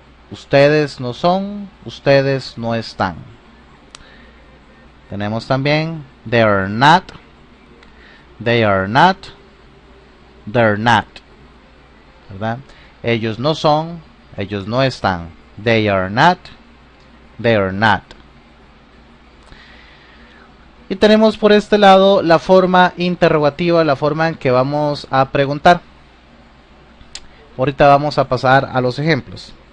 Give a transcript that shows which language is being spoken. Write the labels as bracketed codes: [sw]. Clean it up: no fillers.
[es] Ustedes no son, ustedes no están. Tenemos también [en] they are not, they are not, they're not. [es] ¿Verdad? Ellos no son, ellos no están. [en] They are not, they are not. [es] Y tenemos por este lado la forma interrogativa, la forma en que vamos a preguntar. Ahorita vamos a pasar a los ejemplos.